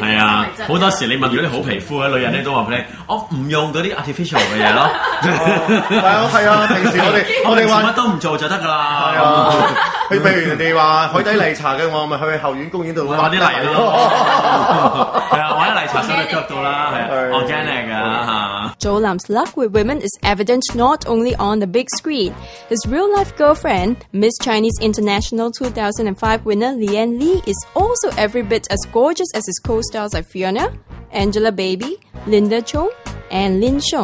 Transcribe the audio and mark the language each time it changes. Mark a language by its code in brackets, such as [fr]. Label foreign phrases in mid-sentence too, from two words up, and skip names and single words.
[yue] 係啊！好多時你問咗啲好皮膚嘅女人咧，都話俾你，我唔用嗰啲 artificial 嘅嘢咯。係啊！平時我哋話乜都唔做就得㗎啦。係啊，譬如人哋話海底泥茶嘅，我咪去後院公園度畫啲泥咯。係啊，畫啲泥茶上你腳度啦，係啊 ，organic 㗎嚇。 [en] Zhou-lam's love with women is evident not only on the big screen. His real-life girlfriend, Miss Chinese International 2005 winner Lian Li, is also every bit as gorgeous as his co-stars like Fiona, Angelababy, Linda Chung, and Lin Sheng.